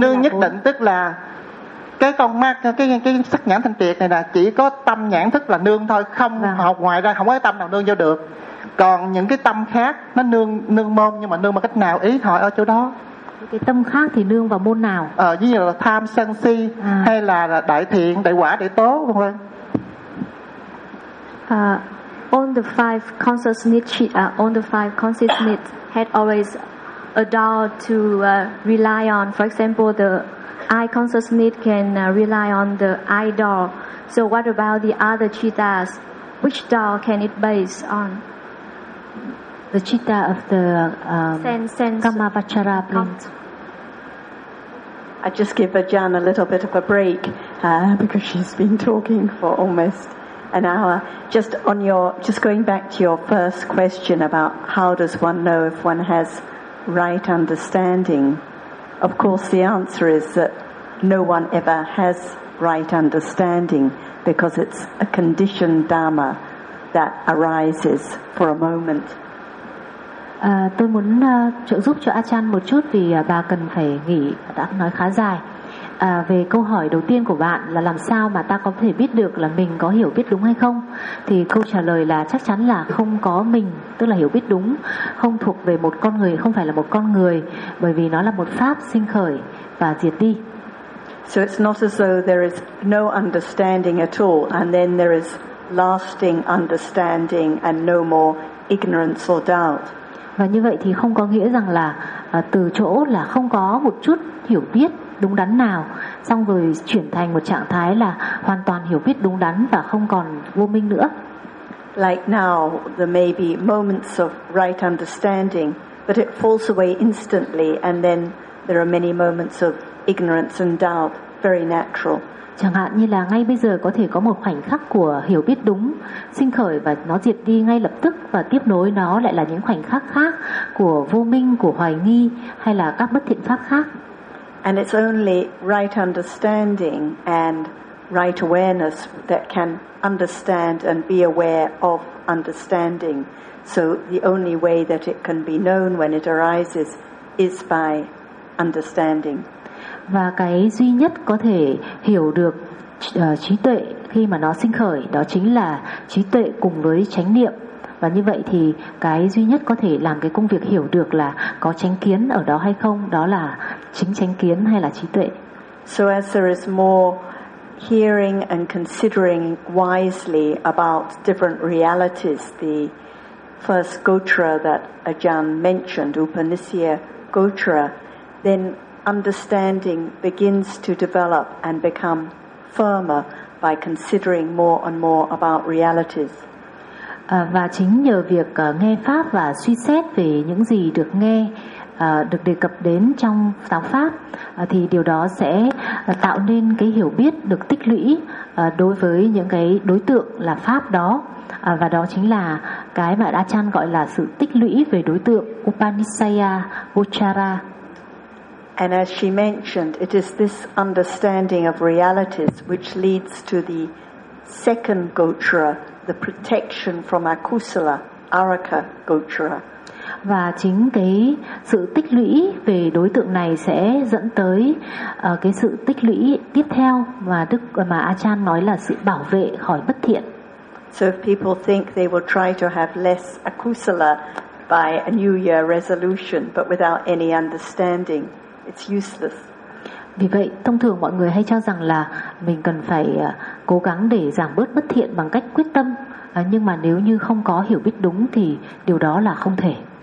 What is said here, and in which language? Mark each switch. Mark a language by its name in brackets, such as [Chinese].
[Vietnamese] Nương nhất định tức là cái con mắt, cái sắc nhãn thanh triệt này là chỉ có tâm nhãn thức là nương thôi, không học ngoài ra không có tâm nào nương vô được. Còn những cái tâm khác nó nương môn, nhưng mà nương bằng cách nào, ý hỏi ở chỗ đó. Cái tâm khác thì nương vào môn nào? Ví dụ là tham sân si hay là đại thiện, đại quả, đại tố, vân vân. [English] On the five consciousness, on the five consciousness had always adored to rely on. For example, the eye consciousness can rely on the eye door. So what about the other chittas? Which door can it base on? The citta of the sense. Kama Vachara plant. I just give Ajahn a little bit of a break because she's been talking for almost an hour. Just going back to your first question about how does one know if one has right understanding? Of course, the answer is that no one ever has right understanding because it's a conditioned dharma that arises for a moment. [Vietnamese] Tôi muốn trợ giúp cho Achan một chút vì bà cần phải nghỉ, đã nói khá dài. Về câu hỏi đầu tiên của bạn là làm sao mà ta có thể biết được là mình có hiểu biết đúng hay không, thì câu trả lời là chắc chắn là không có mình, tức là hiểu biết đúng không thuộc về một con người, không phải là một con người, bởi vì nó là một pháp sinh khởi và diệt đi. [English] So it's not as though there is no understanding at all and then there is lasting understanding and no more ignorance or doubt. [Vietnamese] Và như vậy thì không có nghĩa rằng là từ chỗ là không có một chút hiểu biết đúng đắn nào, xong rồi chuyển thành một trạng thái là hoàn toàn hiểu biết đúng đắn và không còn vô minh nữa. [English] Like now, there may be moments of right understanding, but it falls away instantly, and then there are many moments of ignorance and doubt, very natural. [Vietnamese] Chẳng hạn như là ngay bây giờ có thể có một khoảnh khắc của hiểu biết đúng sinh khởi và nó diệt đi ngay lập tức, và tiếp nối nó lại là những khoảnh khắc khác của vô minh, của hoài nghi hay là các bất thiện pháp khác. [English] And it's only right understanding and right awareness that can understand and be aware of understanding. So the only way that it can be known when it arises is by understanding. [Vietnamese] Và cái duy nhất có thể hiểu được trí tuệ khi mà nó sinh khởi đó chính là trí tuệ cùng với chánh niệm. Và như vậy thì cái duy nhất có thể làm cái công việc hiểu được là có chánh kiến ở đó hay không, đó là chính chánh kiến hay là trí tuệ. [English] So as there is more hearing and considering wisely about different realities, the first gotra that Ajahn mentioned, Upanisya gotra, then understanding begins to develop and become firmer by considering more and more about realities. [Vietnamese] Và chính nhờ việc nghe pháp và suy xét về những gì được nghe, được đề cập đến trong giáo pháp, thì điều đó sẽ tạo nên cái hiểu biết được tích lũy đối với những cái đối tượng là pháp đó, và đó chính là cái mà Achan gọi là sự tích lũy về đối tượng Upanishaya Uchara. [English] And as she mentioned, it is this understanding of realities which leads to the second gotra, the protection from akusala, araka gotra. [Vietnamese] Và chính cái sự tích lũy về đối tượng này sẽ dẫn tới cái sự tích lũy tiếp theo mà Đức mà Achan nói là sự bảo vệ khỏi bất thiện. [English] So if people think they will try to have less akusala by a New Year resolution, but without any understanding, it's useless. [Vietnamese] Vì vậy, thông thường mọi người hay cho rằng là mình cần phải cố gắng để giảm bớt bất thiện bằng cách quyết tâm, nhưng mà nếu như không có hiểu biết đúng thì điều đó là không thể.